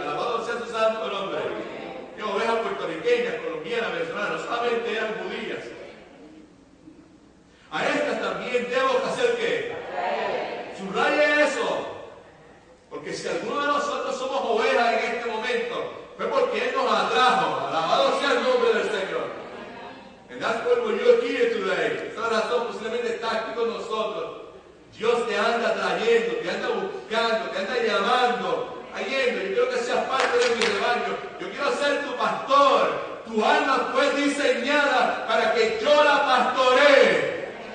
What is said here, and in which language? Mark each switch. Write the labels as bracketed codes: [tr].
[es] Alabado sea su santo nombre. Que ovejas puertorriqueñas, colombianas, venezolanas, solamente eran judías. A estas también debo hacer ¿qué? Subraye eso. Porque si alguno de nosotros somos ovejas en este momento, fue porque Él nos atrajo. Alabado sea el nombre del Señor. [en] And that's why you're here today. [es] Esa es la razón, posiblemente está aquí con nosotros. Dios te anda trayendo, te anda buscando, te anda llamando. Yendo, yo quiero que seas parte de mi rebaño. Yo quiero ser tu pastor. Tu alma fue diseñada para que yo la pastoree.